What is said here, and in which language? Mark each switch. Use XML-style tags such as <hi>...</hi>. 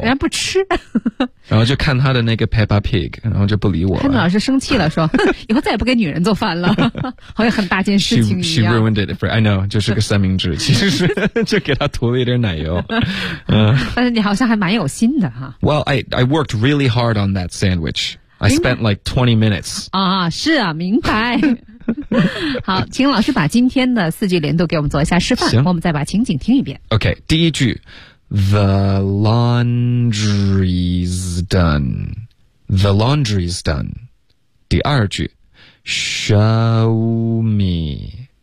<zh>人家不吃然后就看他的那个 Peppa Pig 然后就不理我了潘老师生气了说以后再也不给女人做饭了好像很大件事情一样</zh> <en>she ruined it for, I know</en> <zh>就是个三明治其实是就给他涂了一点奶油但是你好像还蛮有心的、</zh> <en>啊、Well I worked really hard on that sandwich I spent like 20 minutes</en> <zh>啊，是啊明白好请老师把今天的四句连读给我们做一下示范行我们再把情景听一遍</zh> <en>OK</en> <zh>第一句</zh> <en>The laundry's done. The laundry's done.</en> <zh>第二句</zh> <en>Show me.</en>